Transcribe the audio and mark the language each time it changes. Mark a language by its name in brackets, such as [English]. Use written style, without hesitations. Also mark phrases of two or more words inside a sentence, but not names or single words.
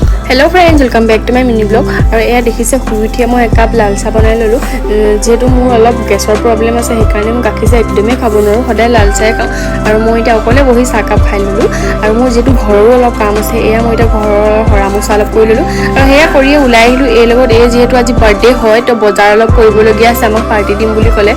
[English] hello friends, welcome back to my mini blog. [Assamese] আৰু এয়া দেখিছে শুই উঠিয়ে মই এক কাপ লাল চাহ বনাই ললো। যেহেতু মোৰ অলপ গেছৰ প্ৰব্লেম আছে সেইকাৰণে মই গাখীৰ চাহ একদমেই খাব নোৱাৰো, সদায় লাল চাহে খাওঁ। আৰু মই এতিয়া অকলে বহি চাহ কাপ খাই ললো। আৰু মোৰ যেহেতু ঘৰৰো অলপ কাম আছে, এয়া মই এতিয়া ঘৰৰ হৰা মোচা অলপ কৰি ললো। আৰু সেয়া কৰিয়ে ওলাই আহিলো। এই লগত এই যেহেতু আজি বাৰ্থডে হয় তো বজাৰ অলপ কৰিবলগীয়া আছে, আমাক পাৰ্টি দিম বুলি ক'লে।